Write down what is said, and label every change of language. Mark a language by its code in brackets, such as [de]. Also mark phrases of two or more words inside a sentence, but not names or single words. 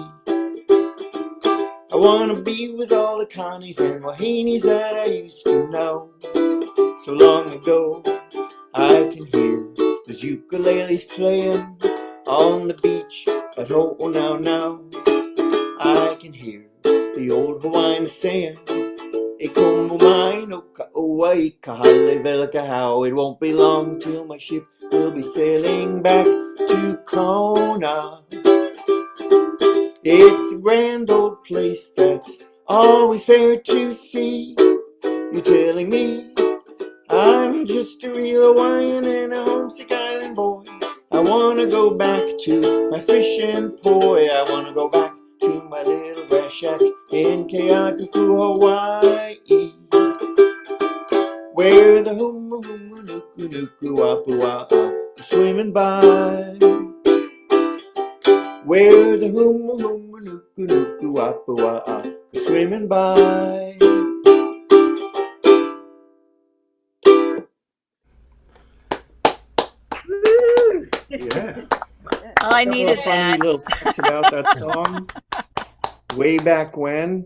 [en] I want to be with all the Connies and Wahinis that I used to know. So long ago, I can hear those ukuleles playing on the beach at Ho'onau. I can hear the old Hawaiian saying, [haw] E komo mai no kaua I kahale vela kahau. [en] It won't be long till my ship will be sailing back to Kona. It's a grand old place that's always fair to see. You're telling me I'm just a real Hawaiian and a homesick island boy. I want to go back to my fish and poi. I want to go back to my little grass shack in Kealakekua, Hawaii, where the humu humu nuku nuku apua are swimming by. Where the humu humu nuku nuku apua are swimming by. Yeah. Oh, I needed Funny that. little facts about that song. Way back when,